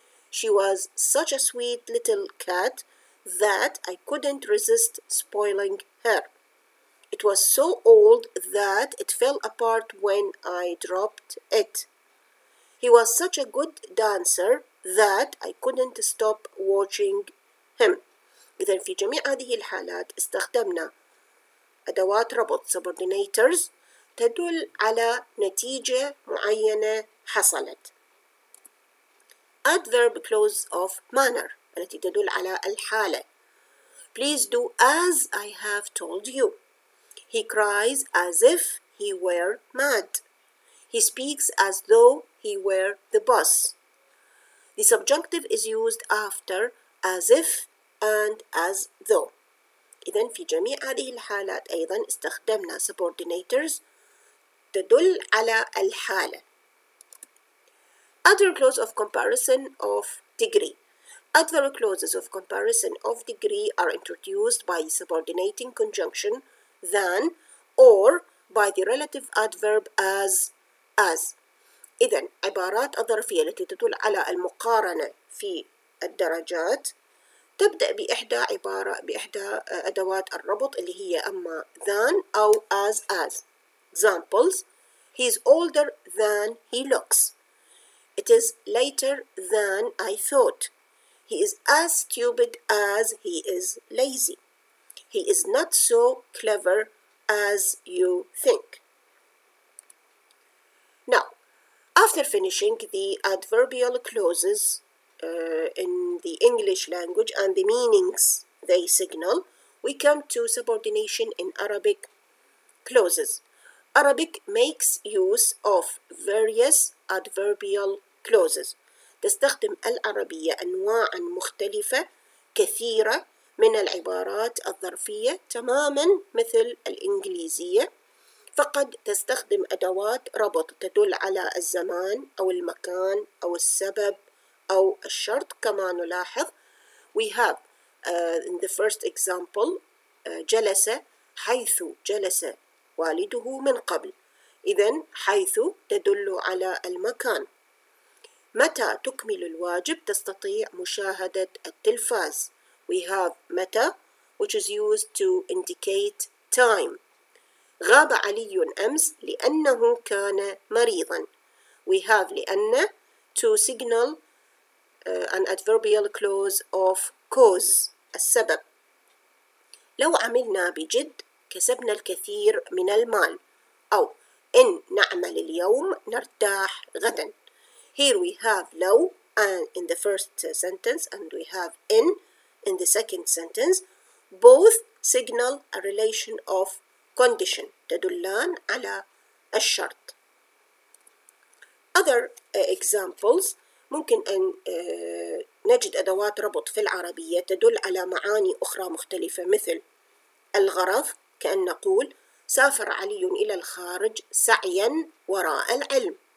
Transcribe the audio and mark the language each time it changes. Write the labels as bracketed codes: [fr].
[en] She was such a sweet little cat that I couldn't resist spoiling her. It was so old that it fell apart when I dropped it. He was such a good dancer that I couldn't stop watching him. [ar] إذن في جميع هذه الحالات استخدمنا أدوات ربط subordinators تدل على نتيجة معينة حصلت. [en] Adverb clause of manner [ar] التي تدل على الحالة. [en] Please do as I have told you. He cries as if he were mad. He speaks as though he were the boss. The subjunctive is used after as if and as though. [ar] إذن في جميع هذه الحالات أيضا استخدمنا subordinators تدل على الحالة. [en] Other clause of comparison of degree. Other clauses of comparison of degree are introduced by the subordinating conjunction than or by the relative adverb as. [ar] إذن عبارات الظرفية التي تدل على المقارنة في الدرجات تبدأ بإحدى أدوات الربط اللي هي أما than أو as. [en] Examples: He is older than he looks. It is later than I thought. He is as stupid as he is lazy. He is not so clever as you think. Now, after finishing the adverbial clauses in the English language and the meanings they signal, we come to subordination in Arabic clauses. Arabic makes use of various adverbial clauses. [ar] تستخدم العربية أنواعا مختلفة كثيرة من العبارات الظرفية تماما مثل الإنجليزية، فقد تستخدم أدوات ربط تدل على الزمان أو المكان أو السبب أو الشرط. كما نلاحظ [en] we have in the first example [ar] جلس حيث جلس والده من قبل. إذن حيث تدل على المكان. متى تكمل الواجب تستطيع مشاهدة التلفاز. [en] We have متى which is used to indicate time. [ar] غاب علي أمس لأنه كان مريضا. [en] We have لأن to signal an adverbial clause of cause السبب. [ar] لو عملنا بجد كسبنا الكثير من المال. أو إن نعمل اليوم نرتاح غدا. [en] Here we have لو in the first sentence and we have in the second sentence. Both signal a relation of condition [ar] تدلان على الشرط. [en] Other examples [ar] ممكن أن نجد أدوات ربط في العربية تدل على معاني أخرى مختلفة مثل الغرض كأن نقول سافر علي إلى الخارج سعيا وراء العلم.